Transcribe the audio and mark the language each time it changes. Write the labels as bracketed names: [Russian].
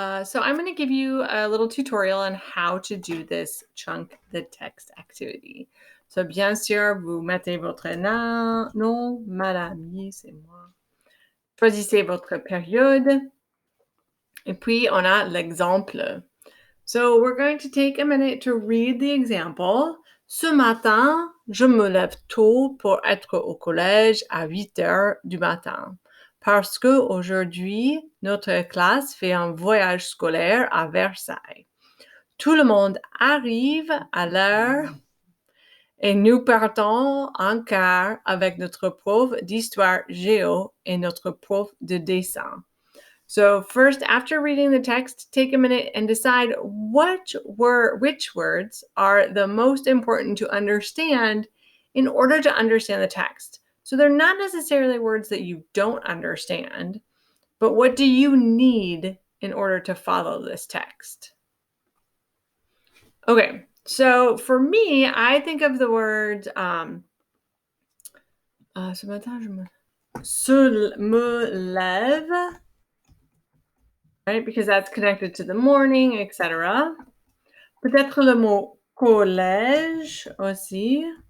[English] So I'm going to give you a little tutorial on how to do this chunk the text activity. [French] So bien sûr, vous mettez votre nom, madame, oui, c'est moi. Choisissez votre période. Et puis on a l'exemple. [English] So we're going to take a minute to read the example. [French] Ce matin, je me lève tôt pour être au collège à 8 heures du matin. Parce que aujourd'hui, notre classe fait un voyage scolaire à Versailles. Tout le monde arrive à l'heure et nous partons en car avec notre prof d'histoire géo et notre prof de dessin. [English] So first, after reading the text, take a minute and decide which words are the most important to understand in order to understand the text. So they're not necessarily words that you don't understand, but what do you need in order to follow this text? Okay, so for me, I think of the words [French] ce matin, je me lève, [English] right? Because that's connected to the morning, etc. [French] Peut-être le mot collège aussi.